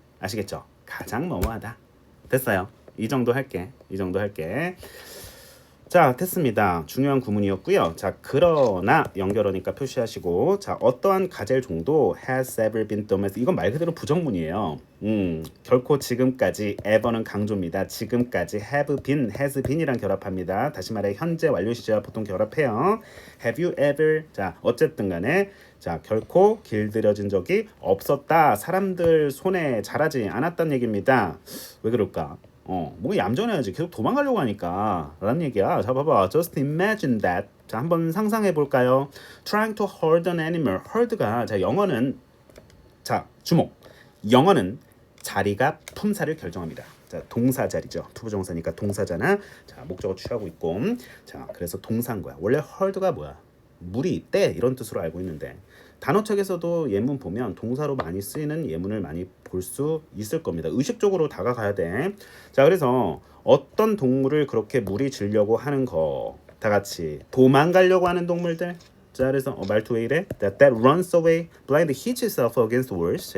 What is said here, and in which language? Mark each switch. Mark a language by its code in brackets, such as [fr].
[ko] 아시겠죠? 가장 뭐뭐하다. 됐어요. 이 정도 할게. 자, 됐습니다. 중요한 구문이었고요. 자, 그러나 연결어니까 표시하시고 자, 어떠한 가젤 종도 [en] has ever been domestic [ko] 이건 말 그대로 부정문이에요. 결코 지금까지 ever는 강조입니다. 지금까지 have been, has been이랑 결합합니다. 다시 말해 현재 완료 시제와 보통 결합해요. [en] Have you ever [ko] 자, 어쨌든 간에 자, 결코 길들여진 적이 없었다. 사람들 손에 자라지 않았단 얘기입니다. 왜 그럴까? 뭔가 얌전해야지 계속 도망가려고 하니까 라는 얘기야. 자 봐봐 [en] just imagine that [ko] 자 한번 상상해 볼까요? [en] trying to herd an animal [ko] herd가 자 영어는 자 주목 영어는 자리가 품사를 결정합니다. 자 동사 자리죠. 투부정사니까 동사잖아. 자 목적어 취하고 있고 자 그래서 동사인 거야. 원래 herd가 뭐야? 무리, 때 이런 뜻으로 알고 있는데 단어책에서도 예문 보면 동사로 많이 쓰이는 예문을 많이 볼 수 있을 겁니다. 의식적으로 다가가야 돼. 자, 그래서 어떤 동물을 그렇게 무리지려고 하는 거 다 같이 도망가려고 하는 동물들. 자, 그래서 말투 왜 이래? [en] that runs away, blind hits itself against walls.